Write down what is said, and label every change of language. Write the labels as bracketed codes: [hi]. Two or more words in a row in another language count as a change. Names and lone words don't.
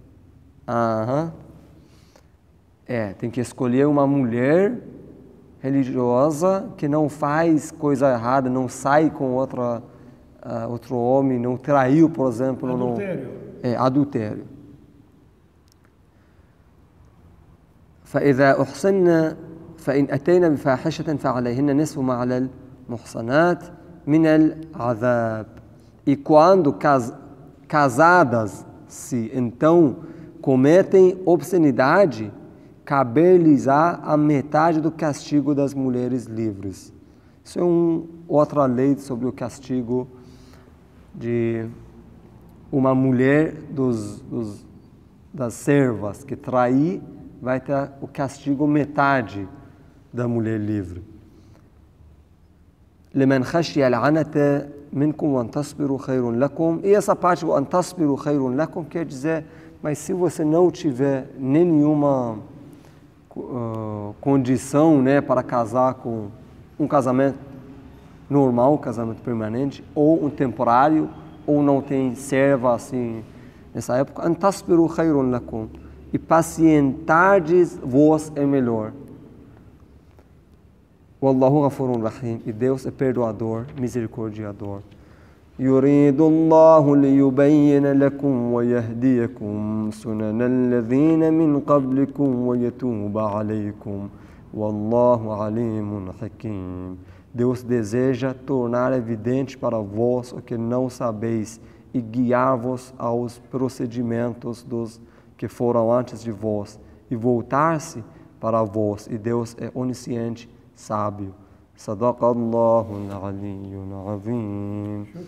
[pt] Tem que escolher uma mulher religiosa que não faz coisa errada, não sai com outro homem, não traiu, por exemplo. Adultério. Adultério. [ar] فإذا أحصن فإن أتينا بفاحشة فعليهن نصف ما على المحصنات من العذاب. [pt] E quando casadas se então cometem obscenidade, caber-lhes-á a metade do castigo das mulheres livres. Isso é outra lei sobre o castigo de uma mulher das servas que trair, vai ter o castigo metade da mulher livre. [ar] لمن خشي العنة منكم وأن تصبروا خير لكم. [pt] E essa parte, [ar] وأن تصبروا خير لكم, [pt] quer dizer, mas se você não tiver nenhuma condição, né, para casar com um casamento normal, um casamento permanente, ou um temporário, ou não tem serva assim nessa época, [ar] أن تصبروا خير لكم. [pt] E pacientardes vos é melhor. [ar] والله غفور رحيم. [pt] E Deus é perdoador, misericordiador. [ar] يريد الله ليبين لكم ويهديكم سنن الذين من قبلكم ويتوب عليكم. والله عليم حكيم. [pt] Deus deseja tornar evidente para vós o que não sabeis e guiar-vos aos procedimentos dos que foram antes de vós, e voltar-se para vós, e Deus é onisciente, sábio. [ar] صدق الله العلي العظيم.